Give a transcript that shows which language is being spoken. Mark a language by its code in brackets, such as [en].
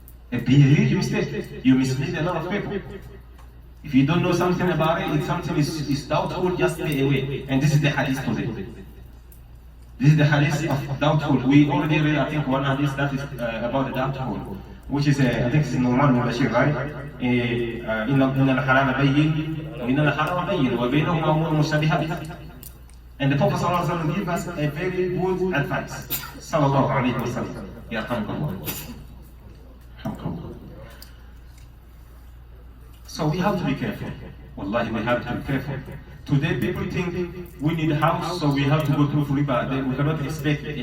[en] It be a huge mistake. You mislead a lot of people. If you don't know something about it, if something is doubtful, just stay away. And this is the hadith today. This is the hadith of doubtful. We already read, I think, one hadith that is about the doubtful, which is, I think it's Nawawee Bashir, right? [ar] إن الحلال بين وإن الحرام بين وبينهما أمور مشتبهات. [en] And the Prophet ﷺ gave us a very good advice. Sallallahu alayhi wa sallam. [ar] Yarhamkallah. [en] So we have to be careful. Wallahi, we have to be careful. Today people think we need a house, so we have to go through riba. We cannot escape.